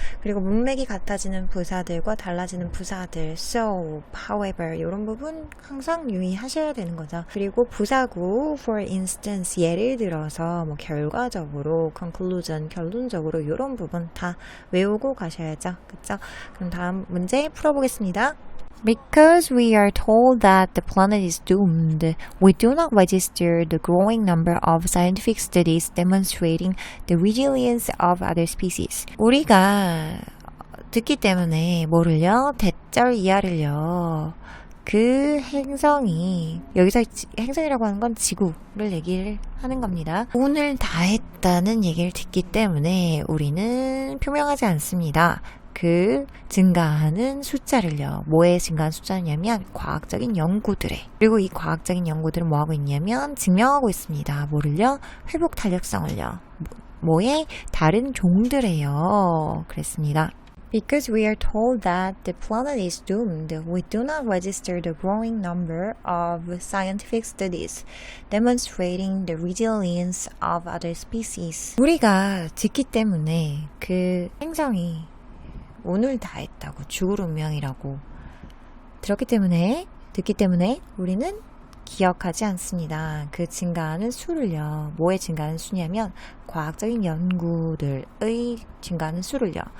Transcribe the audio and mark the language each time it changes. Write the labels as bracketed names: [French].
[Korean] 그리고 문맥이 같아지는 부사들과 달라지는 부사들, [English] so, however [Korean] 이런 부분 항상 유의하셔야 되는 거죠. 그리고 부사구, [English] for instance [Korean] 예를 들어서 뭐 결과적으로, [English] conclusion [Korean] 결론적으로 이런 부분 다 외우고 가셔야죠. 그쵸? 그럼 다음 문제 풀어보겠습니다. [English] Because we are told that the planet is doomed, we do not register the growing number of scientific studies demonstrating the resilience of other species. [Korean] 우리가 듣기 때문에 뭐를요? 대절 이하를요. 그 행성이, 여기서 행성이라고 하는 건 지구를 얘기를 하는 겁니다. 오늘 다 했다는 얘기를 듣기 때문에 우리는 표명하지 않습니다. 그 증가하는 숫자를요. 뭐에 증가하는 숫자냐면 과학적인 연구들에. 그리고 이 과학적인 연구들은 뭐하고 있냐면 증명하고 있습니다. 뭐를요? 회복 탄력성을요. 뭐에? 다른 종들에요. 그랬습니다. [English] Because we are told that the planet is doomed, we do not register the growing number of scientific studies demonstrating the resilience of other species. [Korean] 우리가 듣기 때문에 그 행성이 오늘 다 했다고, 죽을 운명이라고 듣기 때문에 우리는 기억하지 않습니다. 그 증가하는 수를요. 뭐에 증가하는 수냐면 과학적인 연구들의 증가하는 수를요.